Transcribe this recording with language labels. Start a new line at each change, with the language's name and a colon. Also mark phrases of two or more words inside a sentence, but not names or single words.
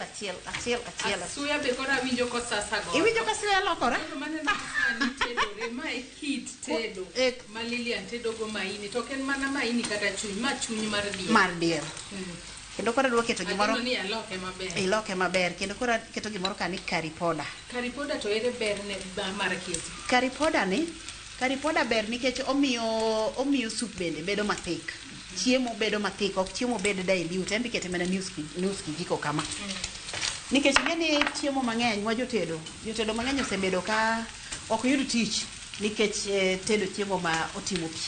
Luo (Kenya and Tanzania): Suya be kora winjo ko sasa go. Iwinjo ka suya lokore? Mane na ni tedo ma e kit tedo. Ma Lilian tedo go maini to ken mana maini kata chuny ma chuny mar diel. Mar diel. Kendo kora dwa keto gimoro ni aloke maber. Iloke maber kendo kora keto gimoro kani
English: curry powder. Curry powder
Luo (Kenya and Tanzania): to ere ber ne mar keti.
English: Curry powder
Luo (Kenya and Tanzania): ber nikech omiyo soup bende bedo mathik. Chiemo bedo mathik, ok chiemo bedo dilute, en kete mana news kijiko kama. Nikech ngeni chiemo mang'eny wa jotedo mang'eny osebedo ka ok yud tich nikech tedo chiemo ma otimo pi.